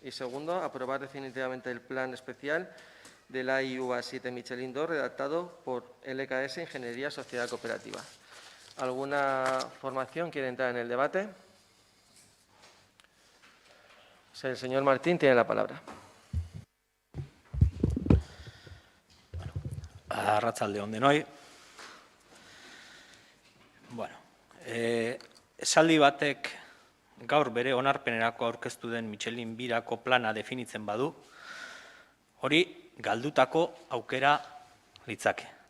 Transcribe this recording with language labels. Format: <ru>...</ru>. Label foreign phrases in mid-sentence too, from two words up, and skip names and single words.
<es>Y segundo, aprobar definitivamente el plan especial de la AIU A7 Michelin 2 redactado por LKS Ingeniería Sociedad Cooperativa. ¿Alguna formación quiere entrar en el debate? El señor Martín tiene la palabra.</es> <eu>Arratsaldeon denoi. Bueno, esaldi batek gaur bere onarpenerako aurkeztu den Michelin birako plana definitzen badu, hori galdutako aukera litzake.</eu>